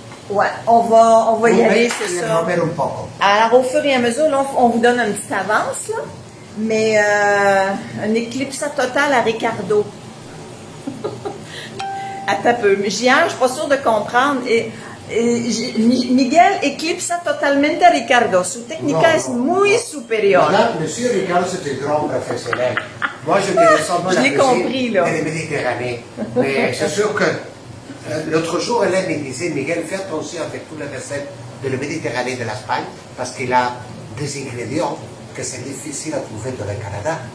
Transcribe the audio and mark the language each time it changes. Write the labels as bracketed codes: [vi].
[fr] Ouais, on va y aller, c'est ça. On met un poco. Alors, au fur et à mesure, là, on vous donne une petite avance, là, mais un éclipse total à Ricardo. Attends un peu. Hier, je suis pas sûre de comprendre. Et [es] Miguel eclipsa totalmente a Ricardo. Su técnica es muy superior. [fr] Madame, monsieur Ricardo, c'est un grand professionnel. Moi, je connais seulement la cuisine de la Méditerranée. Mais c'est sûr que l'autre jour, Hélène me disait, Miguel, fais attention avec toutes les recettes de la Méditerranée de l'Espagne, parce qu'il a des ingrédients que c'est difficile à trouver dans le Canada.